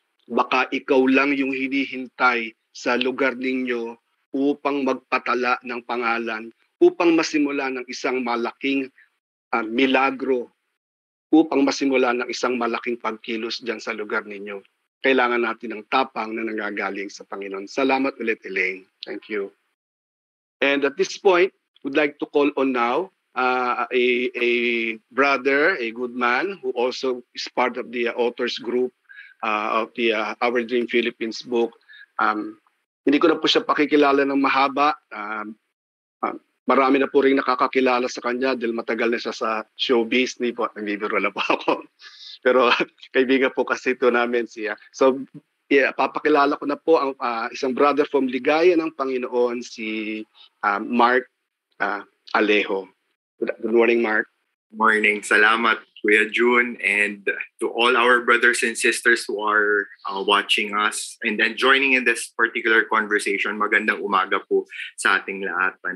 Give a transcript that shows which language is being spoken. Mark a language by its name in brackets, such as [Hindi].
[Filipino] Baka ikaw lang yung hinihintay sa lugar ninyo upang magpatala ng pangalan, upang masimula ng isang malaking milagro, upang masimula ng isang malaking pagkilos dyan sa lugar ninyo. Kailangan natin ng tapang na nanggagaling sa Panginoon. Salamat ulit, Elaine. Thank you. [English] And at this point, we'd like to call on now a brother, a good man, who also is part of the authors group of the Our Dream Philippines book. [Filipino] Hindi ko na po siya pakikilala ng mahaba. Marami na po rin nakakakilala sa kanya dahil matagal na siya sa showbiz. Nagbibiro na po ako. Pero kaibigan po kasi ito namin siya. So, papakilala ko na po ang isang brother from Ligaya ng Panginoon, si Mark Alejo. [English] Good morning, Mark. Morning. Salamat, Kuya June, and to all our brothers and sisters who are watching us and then joining in this particular conversation. [Filipino] Magandang umaga po sa ating lahat.